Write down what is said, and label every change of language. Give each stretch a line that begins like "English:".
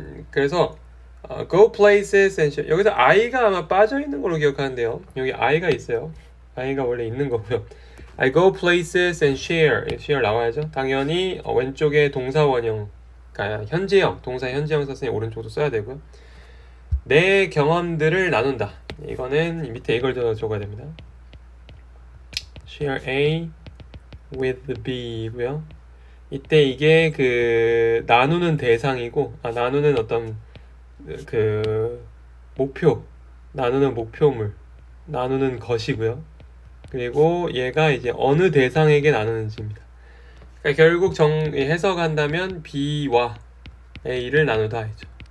Korean: 그래서
English: go places and share.
Korean: 여기서 I가 아마 빠져 있는 걸로 기억하는데요. 여기 I가 있어요. I가 원래 있는 거고요.
English: I go places and share. share
Korean: 나와야죠. 당연히 왼쪽에 동사원형, 그러니까 현재형, 동사 현재형 썼으니 오른쪽도 써야 되고요. 내 경험들을 나눈다. 이거는 밑에 이걸 적어야 됩니다.
English: share A with B고요.
Korean: 이때 이게 그 나누는 대상이고, 나누는 어떤 그 목표, 나누는 목표물, 나누는 것이고요. 그리고 얘가 이제 어느 대상에게 나누는지입니다. 그러니까 결국 해석한다면 B와 A를 나누다 했죠.